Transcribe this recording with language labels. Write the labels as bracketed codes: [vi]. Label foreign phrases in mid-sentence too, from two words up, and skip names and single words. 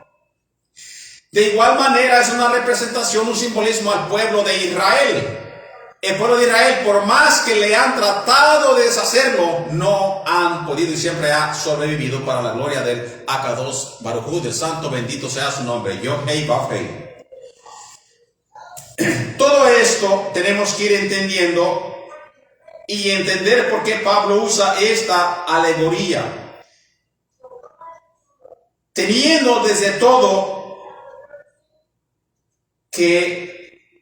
[es] De igual manera es una representación, un simbolismo al pueblo de Israel. El pueblo de Israel, por más que le han tratado de deshacerlo, no han podido y siempre ha sobrevivido para la gloria del [he] הקדוש ברוך הוא, [es] del santo bendito sea su nombre. [he] יוד-הא ואו-הא. [es] Todo esto tenemos que ir entendiendo y entender por qué Pablo usa esta alegoría. Teniendo desde todo que